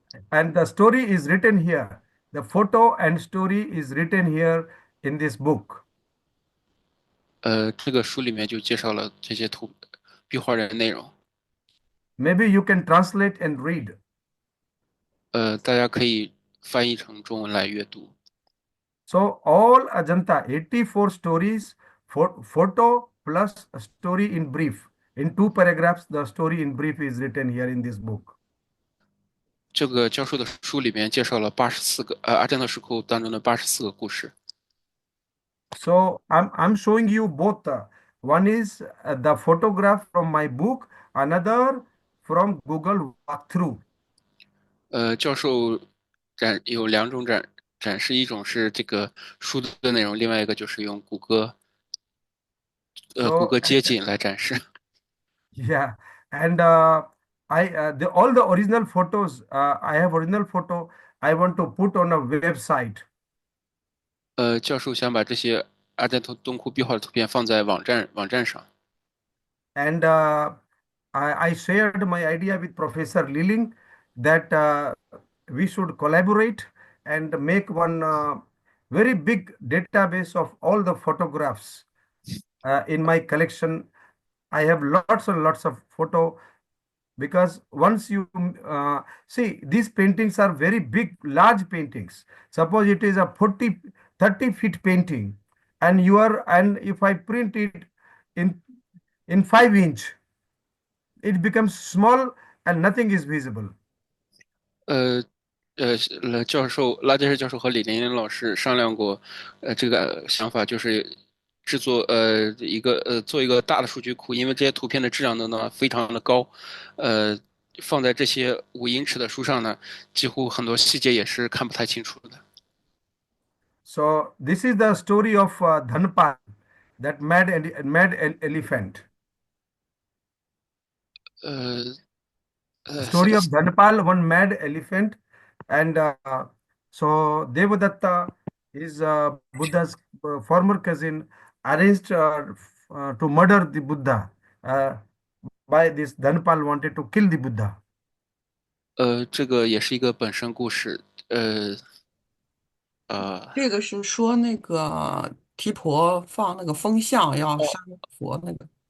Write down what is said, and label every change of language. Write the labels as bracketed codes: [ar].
[en] And the story is written here. The photo and story is written here in this book. [zh] 这个书里面就介绍了这些壁画的内容。 [en] Maybe you can translate and read. [zh] 大家可以翻译成中文来阅读。 [en] So all Ajanta, 84 stories, photo plus a story in brief. In 2 paragraphs, the story in brief is written here in this book. [zh] 这个教授的书里面介绍了84个阿占特石窟当中的84个故事。 [en] So I'm showing you both. One is the photograph from my book, another from Google walkthrough. [zh] 教授有两种展示，一种是这个书的内容，另外一个就是用谷 So 歌街景来展示。 [en] yeah, and all the original photos. I have original photo. I want to put on a website. [zh] 教授想把这些阿占洞窟壁画的图片放在网站上。 [en] And I shared my idea with Professor Liling that we should collaborate and make one very big database of all the photographs in my collection. I have lots and lots of photo because once you see, these paintings are very big, large paintings. Suppose it is a 30 feet painting, and if I print it in 5 inch, it becomes small and nothing is visible. [zh] 呃拉杰什教授和李林老师商量过，这个想法就是制作做一个大的数据库，因为这些图片的质量呢非常的高，呃，放在这些5英尺的书上呢，几乎很多细节也是看不太清楚的。 [en] So this is the story of Dhanpal, that mad elephant. 呃 The 呃， story of Dhanpal, one mad elephant, and so Devadatta, his Buddha's former cousin, arranged to murder the Buddha. Uh, by this, Dhanpal wanted to kill the Buddha. [zh] 这个也是一个本身故事，呃呃这个是说那个提婆放那个风向要杀佛那个